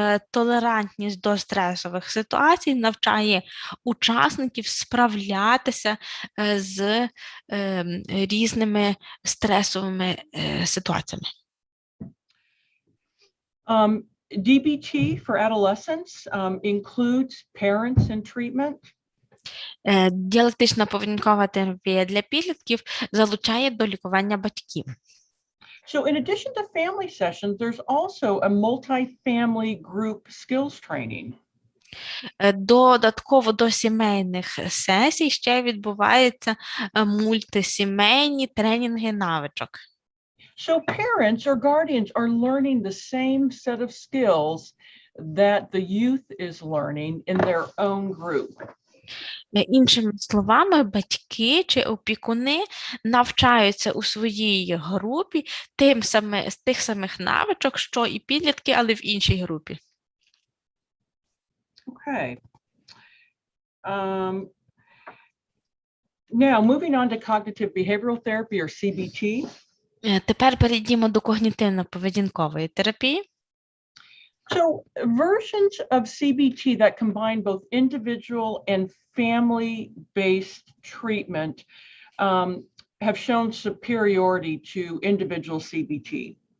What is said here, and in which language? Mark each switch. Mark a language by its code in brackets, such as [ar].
[uk] Толерантність до стресових ситуацій навчає учасників справлятися з різними стресовими ситуаціями. [en] DBT for adolescents includes parents in treatment. [uk] Діалектична поведінкова терапія для підлітків залучає до лікування батьків. [en] So in addition to family sessions, there's also a multi-family group skills training. [uk] Додатково до сімейних сесій ще відбуваються мультисімейні тренінги навичок. [en] So parents or guardians are learning the same set of skills that the youth is learning in their own group. [uk] Іншими словами, батьки чи опікуни навчаються у своїй групі тих самих навичок, що і підлітки, але в іншій групі. [en] Okay. Now, moving on to cognitive behavioral therapy or CBT. [uk] Тепер перейдімо до когнітивно-поведінкової терапії. [en] So versions of CBT that combine both individual and family-based treatment have shown superiority to individual CBT.